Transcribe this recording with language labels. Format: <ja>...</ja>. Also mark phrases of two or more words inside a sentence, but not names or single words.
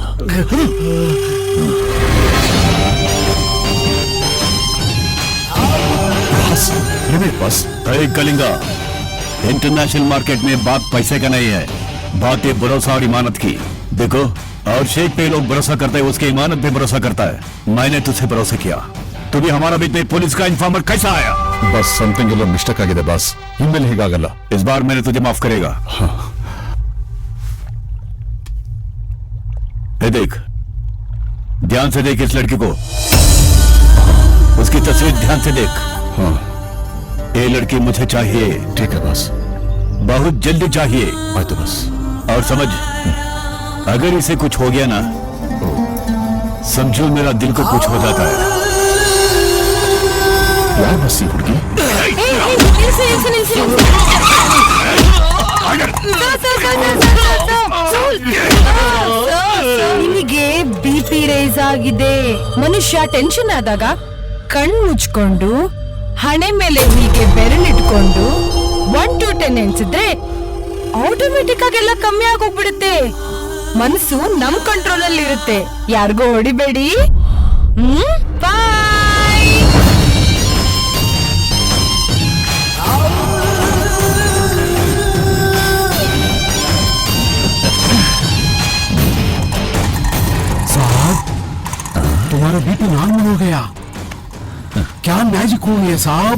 <hi>बस कलिंगा, इंटरनेशनल मार्केट में बात पैसे का नहीं है, बात है भरोसा और इमानत की. देखो, और शेख पे लोग भरोसा करते हैं, उसके इमानत पे भरोसा करता है. मैंने तुझसे भरोसा किया, तू भी हमारा बीच में पुलिस का इन्फॉर्मर कैसा आया?</hi> <kn>बस समथिंग ಎಲ್ಲ ಮಿಸ್ಟೇಕ್ ಆಗಿದೆ ಬಾಸ್. ಇನ್ಮೇಲೆ ಹೀಗಾಗಲ್ಲ.</kn> <hi>इस बार मैंने तुझे माफ करेगा. देख, ध्यान से देख इस लड़की को, उसकी तस्वीर ध्यान से देख. हाँ, ये लड़की मुझे चाहिए. ठीक है बस, बहुत जल्दी चाहिए. आए तो बस. और समझ, अगर इसे कुछ हो गया ना, समझो मेरा दिल को कुछ हो जाता है. यार बस ये हुड़की</hi> <kn>ನಿಮಗೆ ಬಿಪಿ ರೈಸ್ ಆಗಿದೆ. ಮನುಷ್ಯ ಟೆನ್ಷನ್ ಆದಾಗ ಕಣ್ ಮುಚ್ಕೊಂಡು ಹಣೆ ಮೇಲೆ ಹೀಗೆ ಬೆರಳಿಟ್ಕೊಂಡು 1 to 10 ಎನ್ಸಿದ್ರೆ ಆಟೋಮೆಟಿಕ್ ಆಗಿ ಎಲ್ಲ ಕಮ್ಮಿ ಆಗೋಗ್ಬಿಡುತ್ತೆ. ಮನಸ್ಸು ನಮ್ ಕಂಟ್ರೋಲ್ ಅಲ್ಲಿ ಇರುತ್ತೆ. ಯಾರಿಗೂ ಹೊಡಿಬೇಡಿ. ಬಾಯ್.</kn> <hi>तुम्हारा बीपी नॉर्मल हो गया. क्या मैजिक हो गया साहब?</hi>